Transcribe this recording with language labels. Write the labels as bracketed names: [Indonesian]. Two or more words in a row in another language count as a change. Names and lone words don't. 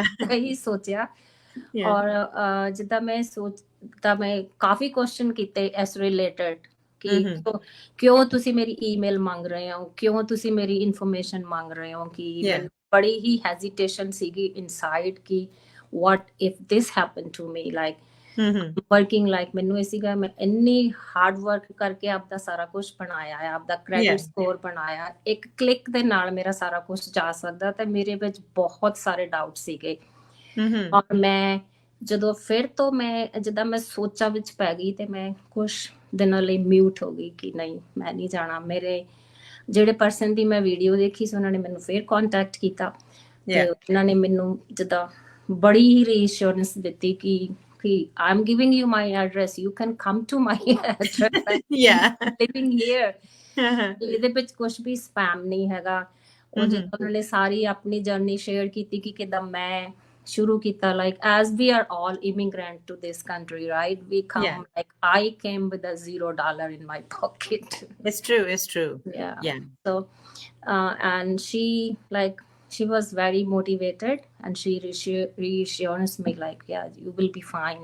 [Punjabi] ਵੀ ਇਹੀ ਸੋਚਿਆ। [English] Yeah. [Punjabi] ਔਰ ਜਿੱਦਾਂ ਮੈਂ ਕਾਫੀ ਕੁਐਸਚਨ ਕੀਤੇ ਇਸ ਰਿਲੇਟਡ ਕਿ ਕਿਉਂ ਤੁਸੀਂ ਮੇਰੀ ਈਮੇਲ ਮੰਗ ਰਹੇ ਹੋ, ਕਿਉਂ ਤੁਸੀਂ ਮੇਰੀ ਇਨਫੋਰਮੇਸ਼ਨ ਮੰਗ ਰਹੇ ਹੋ। ਕਿ [English] Yeah. [Punjabi] ਮੈਨੂੰ ਬੜੀ ਹੀ ਹੈਜ਼ਿਟੇਸ਼ਨ ਸੀਗੀ ਇਨਸਾਈਡ ਕਿ [English] what if this happened to me, like working, like [Punjabi] ਮੈਨੂੰ ਇਹ ਸੀਗਾ ਮੈਂ ਇੰਨੀ [English] hard work [Punjabi] ਕਰਕੇ ਆਪਦਾ ਸਾਰਾ ਕੁਝ ਬਣਾਇਆ ਹੈ, ਆਪਦਾ [English] credit score [Punjabi] ਬਣਾਇਆ, ਇੱਕ ਕਲਿੱਕ ਦੇ ਨਾਲ ਮੇਰਾ ਸਾਰਾ ਕੁਝ ਜਾ ਸਕਦਾ। ਤੇ ਮੇਰੇ ਵਿੱਚ ਬਹੁਤ ਸਾਰੇ ਡਾਊਟ ਸੀਗੇ। ਔਰ ਮੈਂ ਜਦੋਂ ਫਿਰ ਤੋਂ ਮੈਂ ਜਿੱਦਾਂ ਮੈਂ ਸੋਚਾਂ ਵਿੱਚ ਪੈ ਗਈ ਤੇ ਮੈਂ ਕੁਝ ਦਿਨਾਂ ਲਈ ਮਿਊਟ ਹੋ ਗਈ ਕਿ ਨਹੀਂ, ਮੈਂ ਨਹੀਂ ਜਾਣਾ। ਮੇਰੇ ਜਿਹੜੇ ਪਰਸਨ ਦੀ ਮੈਂ ਵੀਡੀਓ ਦੇਖੀ ਸੀ ਉਹਨਾਂ ਨੇ ਮੈਨੂੰ ਫਿਰ ਕੰਟੈਕਟ ਕੀਤਾ ਤੇ ਉਹਨਾਂ ਨੇ ਮੈਨੂੰ ਜਿੱਦਾਂ ਬੜੀ ਹੀ ਰੀਅਸ਼ੋਰੈਂਸ ਦਿੱਤੀ ਕਿ [English] I'm giving you my address, you can come to my address, living here. [Punjabi] ਇਹਦੇ ਵਿੱਚ ਕੁਝ ਵੀ ਸਪੈਮ ਨਹੀਂ ਹੈਗਾ। ਉਹ ਜਦੋਂ ਉਹਨਾਂ ਨੇ ਸਾਰੀ ਆਪਣੀ ਜਰਨੀ ਸ਼ੇਅਰ ਕੀਤੀ ਕਿ ਕਿੱਦਾਂ ਮੈਂ ਸ਼ੁਰੂ ਕੀਤਾ, [English] like as we are all immigrant to this country, right? We come like I came with a $0 in my pocket. It's true. Yeah. So and she was very motivated and she reassures me like, yeah, you will be fine.